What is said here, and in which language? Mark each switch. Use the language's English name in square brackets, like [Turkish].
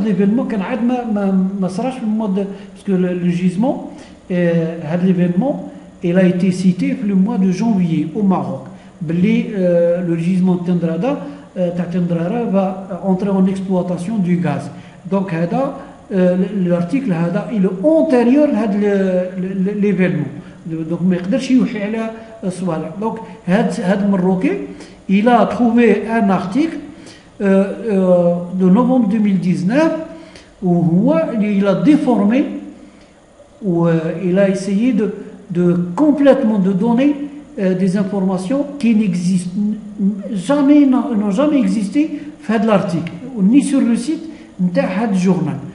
[French] L'événement [Arabic] كان عاد ما صراش في المود [French] parce que le gisement l'événement il a été cité le mois de janvier au Maroc. Le gisement Tendrada va entrer en exploitation du gaz. Donc l'article il est antérieur à l'événement. [Arabic] Donc ما يقدرش يوحي على الصوالح. [French] Donc [Arabic] هذا المروكي [French] il a trouvé un article de novembre 2019 où il a déformé, où il a essayé de complètement de donner des informations qui n'existent jamais, n'ont jamais existé dans l'article, ni sur le site de ce journal.